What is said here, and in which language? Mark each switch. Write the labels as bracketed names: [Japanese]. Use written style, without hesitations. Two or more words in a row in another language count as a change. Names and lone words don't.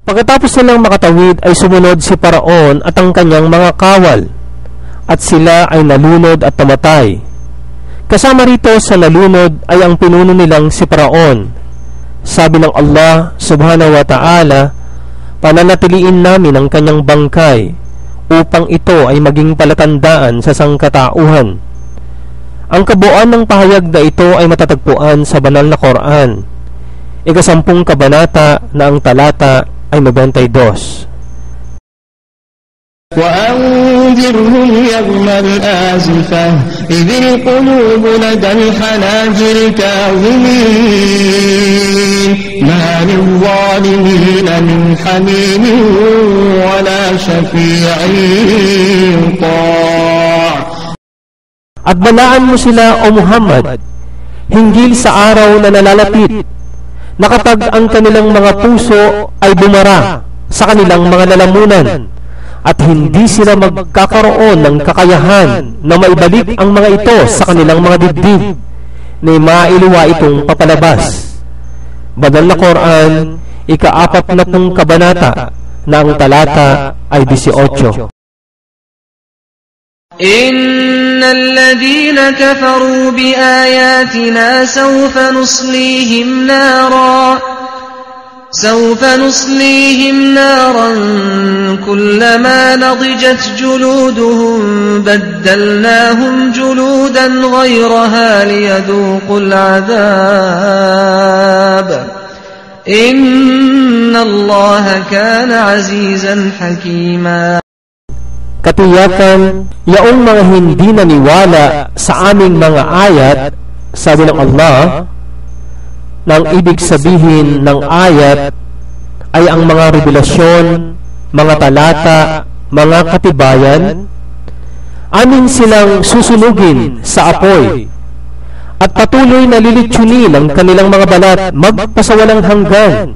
[Filipino] Pagkatapos nilang makatawid ay sumunod si Paraon at ang kanyang mga kawal, at sila ay nalunod at namatay. Kasama rito sa nalunod ay ang pinuno nilang si Paraon. Sabi ng Allah [Arabic] سبحانه وتعالى, [Filipino] pananatiliin namin ang kanyang bangkay upang ito ay maging palatandaan sa sangkatauhan. Ang kabuuan ng pahayag na ito ay matatagpuan sa banal na Quran, 10 kabanata na ang talata ay 92. [Arabic] وأنذرهم يوم الآزفة إذ القلوب لدى الحناجر كاظمين ما للظالمين من حميم ولا شفيع يطاع. [Filipino] At balaan mo sila, O Muhammad, hinggil sa araw na nalalapit, na kapag ang kanilang mga puso ay bumara sa kanilang mga lalamunan, at hindi sila magkakaroon ng kakayahan na maibalik ang mga ito sa kanilang mga dibdib, na mailuwa itong papalabas. Banal na Quran, 4 kabanata na ang talata ay 18. [Arabic] إن الذين كفروا بآياتنا سوف نصليهم نارا كلما نضجت جلودهم بدلناهم جلودا غيرها ليذوقوا العذاب إن الله كان عزيزا حكيما. [Filipino] Katiyakan, yaong mga hindi naniwala sa aming mga ayat, sabi ng Allah, nang ibig sabihin ng ayat ay ang mga revelasyon, mga talata, mga katibayan, amin silang susunugin sa apoy, at patuloy na lilitsunin ang kanilang mga balat magpasawalang hanggan.